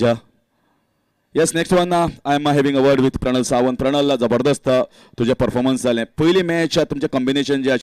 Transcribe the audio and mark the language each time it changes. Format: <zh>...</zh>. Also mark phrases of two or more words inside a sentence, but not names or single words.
<en>Yes, next one I am having a word with Pranal Sawant. Pranal,</en> <kok>जबरदस्त तुझे परफॉर्मन्स जालें. पयली मॅच तुमचे कॉम्बिनेशन जे</kok>